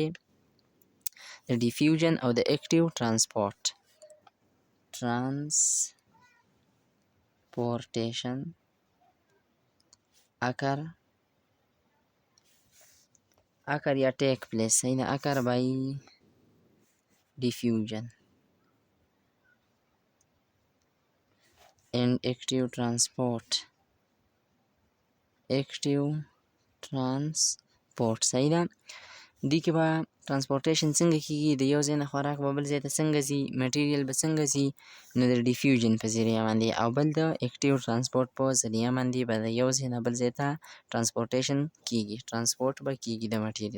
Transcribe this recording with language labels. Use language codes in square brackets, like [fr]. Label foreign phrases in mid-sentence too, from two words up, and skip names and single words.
[ps] د ډیفیوژن او د [en] active transportation occur [ps] یا [en] take place. [ps] صحیح ده. [en] occur by diffusion and active transport. [ps] صحیح ده. دې کې به ترانسپورټیشن څنګه کېږي، د یو ځای نه خوراک به بل ځای ته څنګه ځي، مټیریل به څنګه ځي، نو د ډیفیوژن په ذریعه باندې، او بل د [en] active transport [ps] په ذریعه باندې به د یو ځای نه بل ځای ته ترانسپورټیشن کېږي، ترانسپورټ به کېږي د مټیریل.